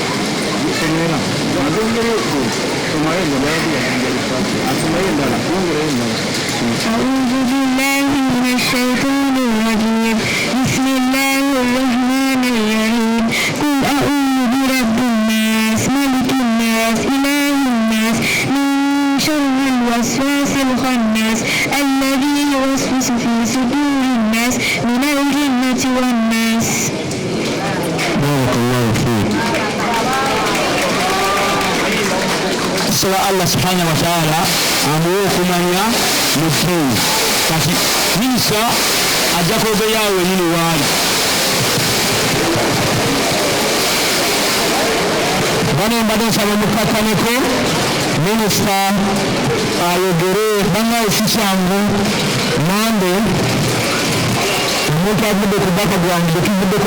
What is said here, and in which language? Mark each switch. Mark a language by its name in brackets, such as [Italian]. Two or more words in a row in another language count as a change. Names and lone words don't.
[Arabic] أعوذ بالله من الشيطان الرجيم بسم الله الرحمن الرحيم قل أعوذ برب الناس ملك الناس إله الناس من شر الوسواس الخناس الذي يوسوس في صدور الناس من الجنة والناس. بارك الله فيك. سواء الله سبحانه وتعالى [Ganda] amuwe okumanya mu tteeyi kati minisita ajja kwogeryawo wenyini waali bano mbadde nsaba mukakkaneko minisita ayogere bannaye si kyangu mande omuntu avudde ku bbaka gwange tetuvuddeko